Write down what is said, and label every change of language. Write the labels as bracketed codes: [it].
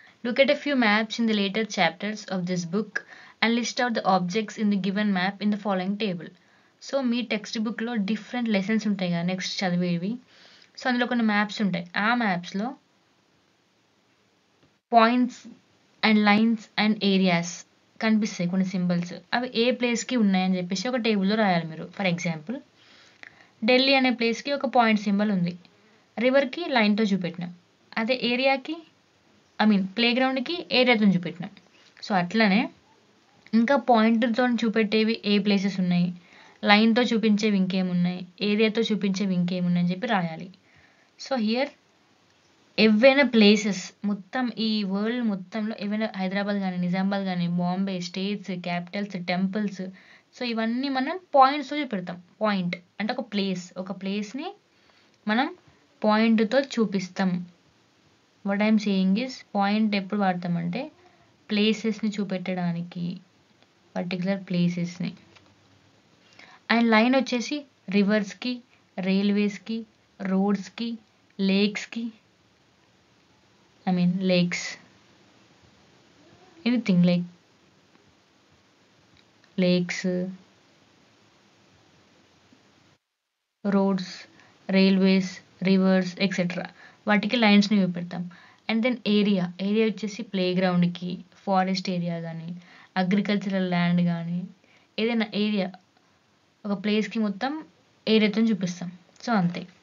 [en] Look at a few maps in the later chapters of this book and list out the objects in the given map in the following table. [te] So మీ text బుక్లో different lessons ఉంటాయి కదా next చదివేవి. So అందులో కొన్ని maps ఉంటాయి. ఆ మ్యాప్స్లో points and lines and areas కనిపిస్తాయి, కొన్ని symbols. అవి ఏ ప్లేస్కి ఉన్నాయని చెప్పేసి ఒక టేబుల్లో రాయాలి మీరు. ఫర్ ఎగ్జాంపుల్, ఢిల్లీ అనే ప్లేస్కి ఒక పాయింట్ సింబల్ ఉంది, రివర్కి లైన్తో చూపెట్టినాం. అదే ఏరియాకి, ఐ మీన్ ప్లేగ్రౌండ్కి ఏరియాతో చూపెట్టినాం. సో అట్లనే ఇంకా పాయింట్తో చూపెట్టేవి ఏ ప్లేసెస్ ఉన్నాయి, లైన్తో చూపించేవి ఇంకేమున్నాయి, ఏరియాతో చూపించేవి ఇంకేమున్నాయి అని చెప్పి రాయాలి. సో హియర్ ఏవైనా ప్లేసెస్ మొత్తం ఈ వరల్డ్ మొత్తంలో ఏవైనా హైదరాబాద్ కానీ, నిజామాబాద్ కానీ, Bombay, states, Capitals, temples, so ఇవన్నీ మనం పాయింట్స్తో చూపెడతాం. పాయింట్ అంటే ఒక ప్లేస్ని మనం పాయింట్తో చూపిస్తాం. [en] what I'm saying is, [te] point ఎప్పుడు వాడతామంటే ప్లేసెస్ని చూపెట్టడానికి, పర్టికులర్ ప్లేసెస్ని. అండ్ లైన్ వచ్చేసి రివర్స్కి, రైల్వేస్కి, రోడ్స్కి, లేక్స్కి, [en] I mean lakes, anything like lakes, roads, railways, rivers, etc. [te] వాటికి లైన్స్ని చూపెడతాం. అండ్ దెన్ ఏరియా వచ్చేసి ప్లే గ్రౌండ్కి, ఫారెస్ట్ ఏరియా కానీ, అగ్రికల్చరల్ ల్యాండ్ కానీ, ఏదైనా ఏరియా ఒక ప్లేస్కి మొత్తం ఏరియాతో చూపిస్తాం. సో అంతే.